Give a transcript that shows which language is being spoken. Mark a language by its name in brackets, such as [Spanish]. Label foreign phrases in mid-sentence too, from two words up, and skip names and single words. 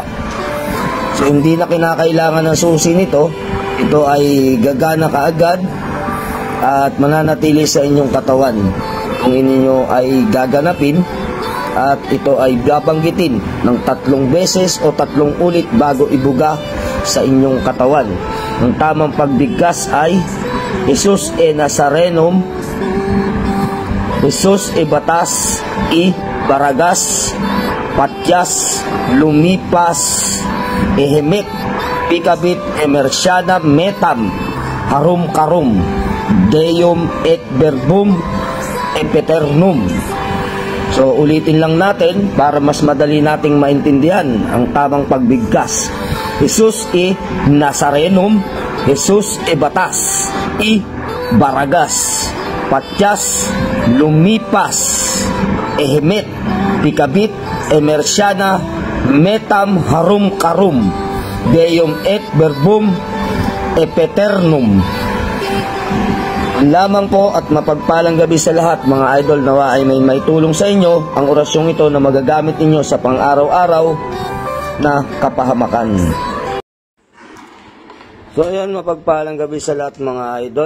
[Filipino] So hindi na kinakailangan ng susi nito, ito ay gagana kaagad at mananatili sa inyong katawan kung inyo ay gaganapin, at ito ay babanggitin ng 3 beses o 3 ulit bago ibuga sa inyong katawan. [Latin] Ang tamang pagbigkas ay Jesus e Nazarenum, Jesus e Batas, e Baragas, Patyas, Lumipas, Ehemet, Pikabit, Emersyana, Metam, Harum Karum, Deum et Verbum, Epeternum. [Filipino] So ulitin lang natin para mas madali nating maintindihan ang tamang pagbigkas. [Latin] Jesus e Nazarenum, Jesus e Batas, e Baragas, Patyas, Lumipas, Ehemet, Pikabit, Emersyana, Metam, Harum Karum, Deum et Verbum, Epeternum. [Filipino] Lamang po at mapagpalang gabi sa lahat mga idol. Nawa ay may tulong sa inyo ang orasyong ito na magagamit ninyo sa pang-araw-araw na kapahamakan. So ayan, mapagpalang gabi sa lahat mga idol.